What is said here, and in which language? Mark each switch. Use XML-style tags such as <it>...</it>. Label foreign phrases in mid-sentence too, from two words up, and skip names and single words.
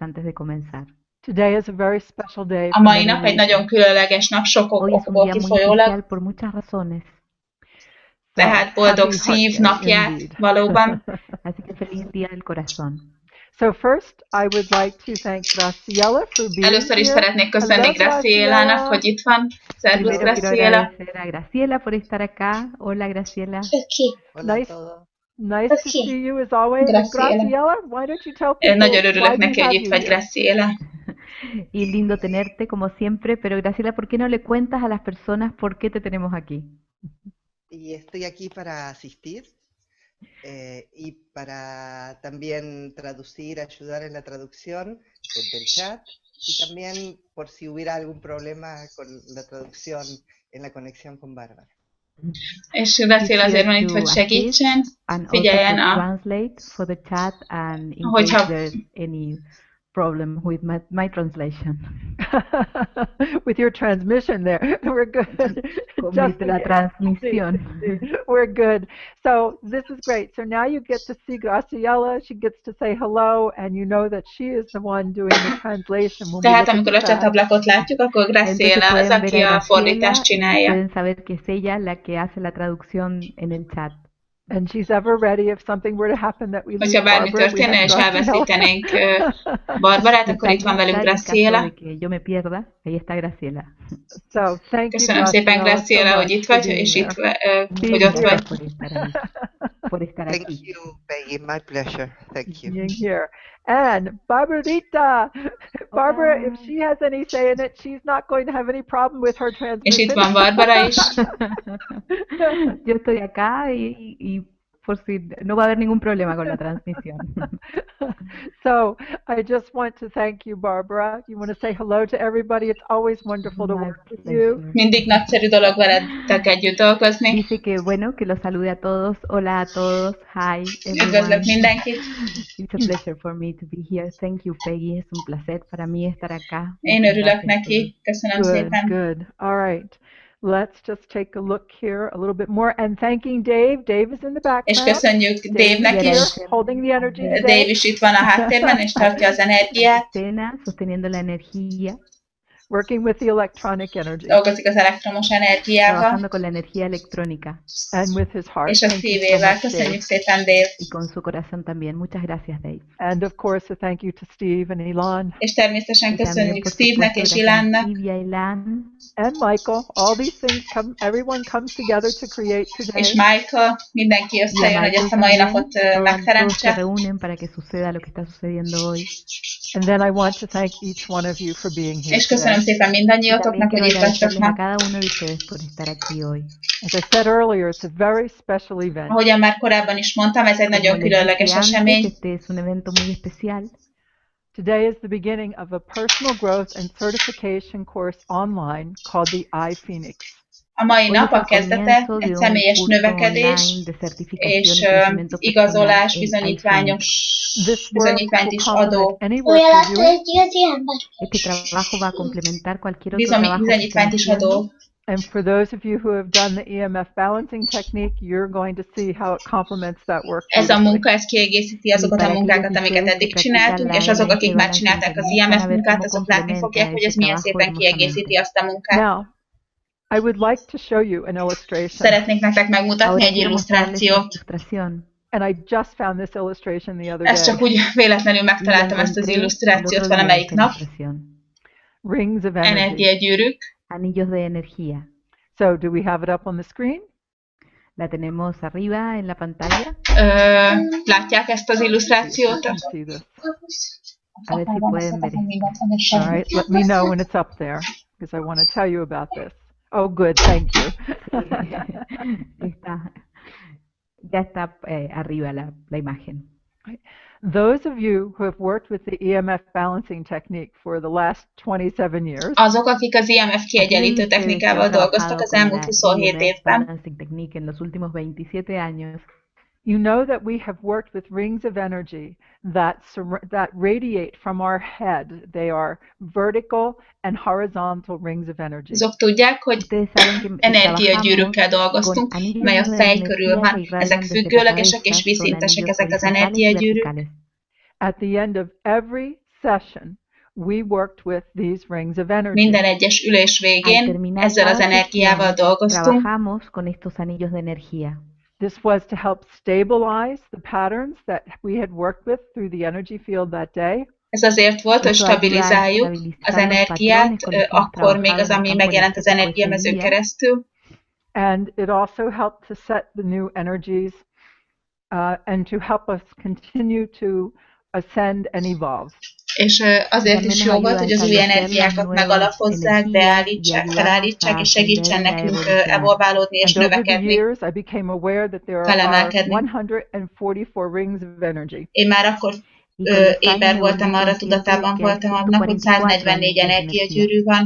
<en>Today is a very special day.</en> <hu>A mai nap egy nagyon különleges nap, sok okból kifolyólag. Tehát boldog szív napját valóban.</hu> <en>So first, I would like to thank Graciela for being</en> <hu>Először is szeretnék köszönni Gracielának, hogy itt van. Szervusz, Graciela.</hu> <es>Graciela por estar acá. Hola, Graciela.</es> <en>Nice to see you as always. Graciela, why don't you tell people</en> <hu>Nagyon örülök neki, hogy itt vagy, Graciela.</hu> <es>Y lindo tenerte como siempre, pero Graciela, ¿por qué no le cuentas a las personas por qué te tenemos aquí? Y estoy aquí para asistir. Y para también traducir, ayudar en la traducción del chat y también por si hubiera algún problema con la traducción en la conexión con Bárbara.</es> <hu>És Graciela azért van itt, hogy segítsen, figyeljen</hu> <en>for the chat and in</en> <hu>hogyha</hu> <en>case there's any problem with my translation. With your transmission there. We're good.</en> <es>Just la transmisión.</es> <en>We're good. So this is great. So now you get to see Graciela. She gets to say hello, and you know that she is the one doing the translation.</en> <hu>Tehát amikor a csatablakot látjuk, akkor Graciela az, aki a fordítást csinálja.</hu> <es>Pueden saber que es ella la que hace la traducción en el chat.</es> <en>And she's ever ready if something were to happen that we lose</en> <hu>Hogyha bármi történne és elveszítenénk Barbarát, akkor itt van velünk Graciela.</hu> <es>Yo me pierda, ahí está Graciela.</es> <en>So,</en> <hu>Köszönöm szépen, Graciela, hogy itt vagy, és itt, hogy ott vagy.</hu> <en>Thank you, Peggy. My pleasure. Thank you. Being here. And Barbarita, Barbara, if she has any say in it, she's not going to have any problem with her transmission.</en> <hu>És itt van Barbara is.</hu> <es>Yo estoy acá y por si no va a haber ningún problema con la transmisión.</es> <en>So I just want to thank you, Barbara. You want to say hello to everybody? It's always wonderful to My work with you. pleasure.</en> <hu>Mindig nagyszerű dolog veletek együtt dolgozni.</hu> <es>Dice que bueno, que los salude a todos. Hola a todos.</es> <en>Hi,</en> <hu>Üdvözlök</hu> <en>everyone.</en> <hu>mindenkit.</hu> <en>It's a pleasure for me to be here. Thank you, Peggy.</en> <es>Es un placer para mí estar acá.</es> <hu>Én</hu> <es>Muchas</es> <hu>örülök</hu> <es>gracias,</es> <hu>neki.</hu> <es>Peggy.</es> <hu>Köszönöm</hu> <en>Good,</en> <hu>szépen.</hu> <en>good. All right. Let's just take a look here a little bit more. And thanking Dave. Dave is in the</en> <hu>És</hu> <en>background.</en> <hu>köszönjük Dave-nek Dave is.</hu> <en>is here, holding the energy Dave today.</en> <hu>is itt van a háttérben, és tartja az energiát.</hu> <es>Escena, sosteniendo la energía,</es> <en>Working with the electronic energy</en> <hu>Dolgozik az elektromos energiával.</hu> <es>trabajando con la energía electrónica</es> <en>and with his heart.</en> <hu>És a</hu> <en>Thank you so</en> <hu>szívével.</hu> <en>much, Dave.</en> <hu>Köszönjük szépen, Dave.</hu> <es>y con su corazón también. Muchas gracias, Dave.</es> <en>And of course, a thank you to Steve and Elon</en> <hu>És természetesen</hu> <es>Y también,</es> <hu>köszönjük</hu> <es>por</es> <hu>Steve-nek</hu> <es>supuesto,</es> <hu>és</hu> <es>gracias a</es> <hu>Ilánnak.</hu> <es>Steve y a Ilan.</es> <en>and Michael. All these things come, everyone comes together to create today.</en> <hu>És Michael, mindenki</hu> <es>Y a</es> <hu>összejön, hogy</hu> <es>Michael</es> <hu>ezt a mai</hu> <es>también.</es> <hu>napot</hu> <es>Todos se</es> <hu>megteremtse.</hu> <es>reúnen para que suceda lo que está sucediendo hoy.</es> <en>And then I want to thank each one of you for being here</en> <hu>És köszönöm</hu> <en>today.</en> <hu>szépen</hu> <es>Y</es> <hu>mindannyiótoknak,</hu> <es>también</es> <hu>hogy</hu> <es>quiero</es> <hu>itt vagytok</hu> <es>agradecerles a</es> <hu>ma.</hu> <es>cada uno de ustedes por estar aquí hoy.</es> <en>As I said earlier, it's a very special event.</en> <hu>Ahogyan már korábban is mondtam, ez egy</hu> <es>Como</es> <hu>nagyon</hu> <es>les</es> <hu>különleges</hu> <es>dije antes,</es> <hu>esemény.</hu> <es>este es un evento muy especial.</es> <en>Today is the beginning of a personal growth and certification course online called the iPhoenix.</en> <hu>A mai</hu> <es>Hoy</es> <hu>nap</hu> <es>es</es> <hu>a</hu> <es>el</es> <hu>kezdete</hu> <es>comienzo de</es> <hu>egy</hu> <es>un</es> <hu>személyes</hu> <es>curso</es> <hu>növekedés</hu> <es>online de certificación</es> <hu>és</hu> <es>y crecimiento personal</es> <hu>igazolás,</hu> <es>en</es> <hu>bizonyítványos,</hu> <en>This work</en> <hu>bizonyítványt</hu> <en>will</en> <hu>is adó,</hu> <en>complement any work you're doing.</en> <es>Este trabajo va a complementar cualquier otro trabajo que</es> <hu>bizonyítványt</hu> <es>estén</es> <hu>is adó.</hu> <es>haciendo.</es> <en>And for those of you who have done the EMF balancing technique, you're going to see how it complements that work.</en> <hu>Ez a</hu> <en>beautifully.</en> <hu>munka, ez kiegészíti azokat a munkákat, amiket eddig csináltunk, és azok, akik már csinálták az IMF munkát, azok látni fogják, hogy ez milyen szépen kiegészíti azt a munkát.</hu> <en>Now, I would like to show you an illustration.</en> <hu>Szeretnék nektek megmutatni</hu> <es>Ahora</es> <hu>egy</hu> <es>quiero mostrarles una</es> <hu>illusztrációt.</hu> <es>ilustración.</es> <en>And I just found this illustration the other</en> <hu>Ezt</hu> <en>day.</en> <hu>csak úgy véletlenül</hu> <es>Y la</es> <hu>megtaláltam ezt az</hu> <es>encontré el</es> <hu>illusztrációt</hu> <es>otro día,</es> <hu>valamelyik</hu> <es>esta</es> <hu>nap.</hu> <es>ilustración.</es> <en>Rings of energy.</en> <hu>Energiagyűrűk.</hu> <es>Anillos de energía.</es> <en>So, do we have it up on the screen?</en> <es>La tenemos arriba en la pantalla.</es> <hu>Látják ezt az illusztrációt?</hu> <en>You can see this.</en> <es>A ver si pueden ver esto.</es> <en>All right, let me know when it's up there because I want to tell you about this. Oh, good, thank you.</en> <es>Ya está arriba la imagen.</es> <en>Those of you who have worked with the EMF balancing technique for the last 27 years,</en> <hu>Azok, akik az IMF kiegyenlítő</hu> <es>Aquellos que</es> <hu>technikával</hu> <es>han</es> <hu>dolgoztak</hu> <es>trabajado</es> <hu>az</hu> <es>con</es> <hu>elmúlt</hu> <es>la</es> <hu>27</hu> <es>EMF</es> <hu>évben,</hu> <es>Balancing Technique en los últimos 27 años,</es> <en>you know that we have worked with rings of energy that radiate from our head. They are vertical and horizontal rings of energy.</en> <hu>azok tudják, hogy</hu> <es>ustedes saben que</es> <hu>energiagyűrűkkel</hu> <es>trabajamos</es> <hu>dolgoztunk,</hu> <es>con anillos</es> <hu>mely a</hu> <es>de</es> <hu>fej körül</hu> <es>energía</es> <hu>van.</hu> <es>que irradian</es> <hu>Ezek</hu> <es>desde la</es> <hu>függőlegesek és</hu> <es>cabeza, son</es> <hu>vízszintesek</hu> <es>anillos</es> <hu>ezek az</hu> <es>horizontales y</es> <hu>energiagyűrűk.</hu> <es>verticales.</es> <en>At the end of every session, we worked with these rings of energy.</en> <hu>Minden egyes ülés</hu> <es>Al</es> <hu>végén</hu> <es>terminar</es> <hu>ezzel az</hu> <es>cada</es> <hu>energiával</hu> <es>sesión,</es> <hu>dolgoztunk.</hu> <es>trabajamos con estos anillos de energía.</es> <en>This was to help stabilize the patterns that we had worked with through the energy field that day.</en> <hu>Ez azért volt, hogy</hu> <es>Esto ayuda a</es> <hu>stabilizáljuk az</hu> <es>estabilizar los</es> <hu>energiát,</hu> <es>patrones con los que hemos</es> <hu>akkor még az,</hu> <es>trabajado en</es> <hu>ami</hu> <es>el campo</es> <hu>megjelent az</hu> <es>energético ese</es> <hu>energiamezőn</hu> <es>día.</es> <hu>keresztül.</hu> <en>And it also helped to set the new energies and to help us continue to ascend and evolve.</en> <hu>És azért is jó volt, hogy az új energiákat megalapozzák, felállítsák, és segítsen nekünk evolválódni és</hu> <en>And over the</en> <hu>növekedni,</hu> <en>years, I became aware that there are</en> <hu>felemelkedni.</hu> <en>144 rings of energy.</en> <hu>Én már akkor éber voltam, arra tudatában voltam annak, hogy 144 energiagyűrű van.</hu>